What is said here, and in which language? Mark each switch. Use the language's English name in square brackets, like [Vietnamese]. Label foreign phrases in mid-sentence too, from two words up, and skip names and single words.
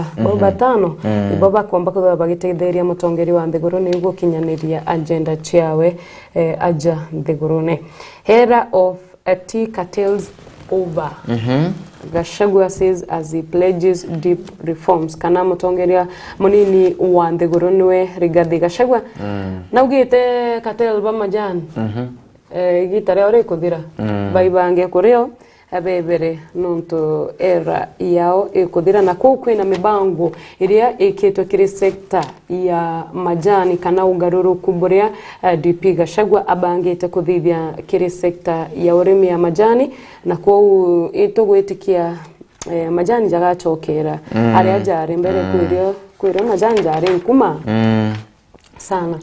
[Meru] Batano iboba kwamba ko bagitetheria mutongeri wa Nthiguru ni gukinyaniria agenda ciawe aja Nthigurune. [English] Era of tea cartels over. Gachagua says as he pledges deep reforms. [Meru] Kana mutongeria munini wa Nthiguru niwe Rigathi Gachagua. Naugite cartel ba majani. Gitare ore kuthira. Baibange kurio abebere nonto era yao ekuthira na kwina mibango iria ikitwa kiri sekta ya majani kana ugaruru kuburia DP Gachagua abangite kuthithia kiri sekta ya urimi ya majani na kwa itugwitikia majani jagachokera aria jari mbere kwirio majani jari nkuma sana